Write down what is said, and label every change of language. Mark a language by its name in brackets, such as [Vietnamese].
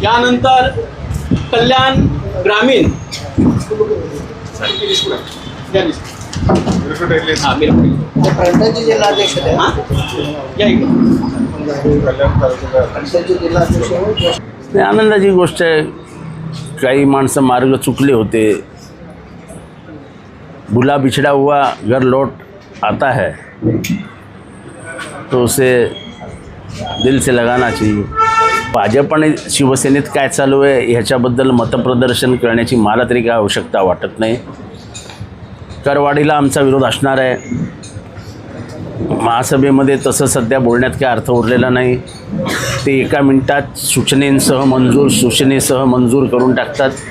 [Marathi] यानंतर कल्याण ग्रामीण आनंदाची गोष्ट आहे। काही माणसं मार्ग चुकले होते। [Hindi] भूला बिछड़ा हुआ घर लौट आता है तो उसे दिल से लगाना चाहिए। [Marathi] भाजप आणि शिवसेनेत काय चालू आहे ह्याच्याबद्दल मतप्रदर्शन करण्याची मला तरी काय आवश्यकता वाटत नाही। करवाढीला आमचा विरोध असणार आहे। महासभेमध्ये तसं सध्या बोलण्यात काय अर्थ उरलेला नाही। ते एका मिनिटात सूचनेसह मंजूर करून टाकतात।